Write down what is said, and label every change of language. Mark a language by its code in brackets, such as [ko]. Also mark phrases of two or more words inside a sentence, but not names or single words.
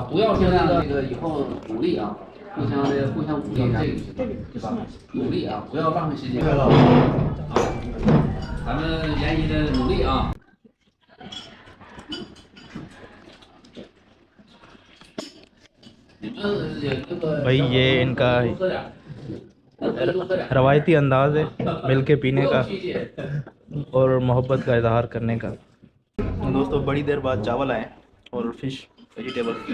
[zh] 不要说这个以后努力啊，互相鼓励，这个对吧？努力啊，不要浪费时间。啊，咱们研一的努力啊。 [hi] भाई ये इनका रवायती अंदाज है मिल के पीने का और मोहब्बत का इजहार करने का। दोस्तों बड़ी देर बाद चावल आए और [en] fish vegetable.